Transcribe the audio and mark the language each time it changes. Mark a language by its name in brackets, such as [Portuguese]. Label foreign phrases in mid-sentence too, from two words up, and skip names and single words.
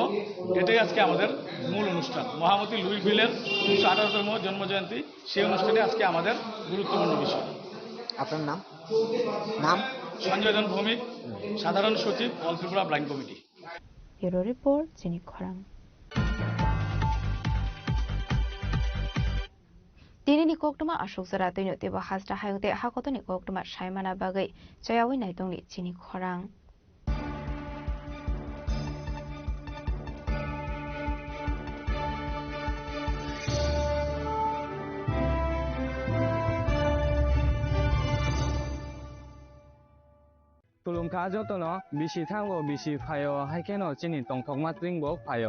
[Bangla] এটাই আজকে আমাদের মূল অনুষ্ঠান, মহামতি লুই বেলের 218তম জন্মজয়ন্তী। সেই অনুষ্ঠানে আজকে আমাদের গুরুত্বপূর্ণ বিষয়। আপনার নাম? নাম সঞ্জয় জন ভৌমিক, সাধারণ সচিব অল ত্রিপুরা ব্লাইন্ড কমিটি। [English] bureau report [Kok Borok] চিনি খরাং Dinini koktuma ashok zara tino teba hasra hayute hakotoni koktuma shaimana bagai chayawi naitongni chini khorang Tulungka jotono bisi thango bisi phayo haikeno chini tongthok matringbo phayo